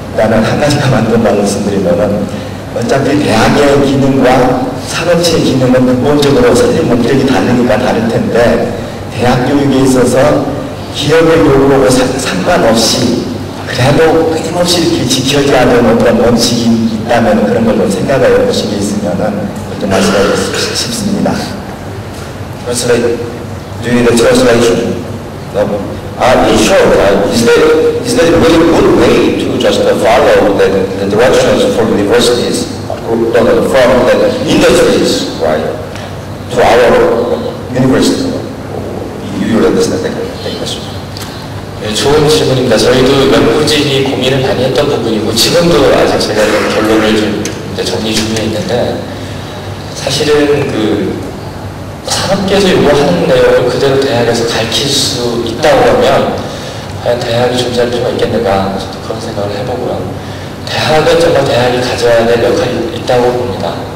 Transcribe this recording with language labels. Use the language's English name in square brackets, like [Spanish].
[Korean] 그다음에 한 가지만 더 말씀드리면은 어차피 대학의 기능과 산업체의 기능은 근본적으로 설립 목적이 다르니까 다를 텐데, 대학 교육에 있어서 기업의 요구하고 상관없이 그래도 끊임없이 이렇게 지켜져야 하는 어떤 원칙이 있다면 그런 걸로 생각을 해보신 게 있으면은 좀 말씀하고 싶습니다. [English] Translate. Do you need a translation? No. In short, is that a really good way to just follow the directions for universities, from the industries, right, to our university? You understand the question? [Korean] 네, 좋은 질문입니다. 저희도 연구진이 고민을 많이 했던 부분이고, 지금도 아직 제가 결론을 좀 정리 중에 있는데, 사실은 산업계에서 요구하는 내용을 그대로 대학에서 가르칠 수 있다고 하면 과연 대학이 존재할 필요가 있겠는가, 저도 그런 생각을 해보고요. 대학은 정말 대학이 가져야 될 역할이 있다고 봅니다.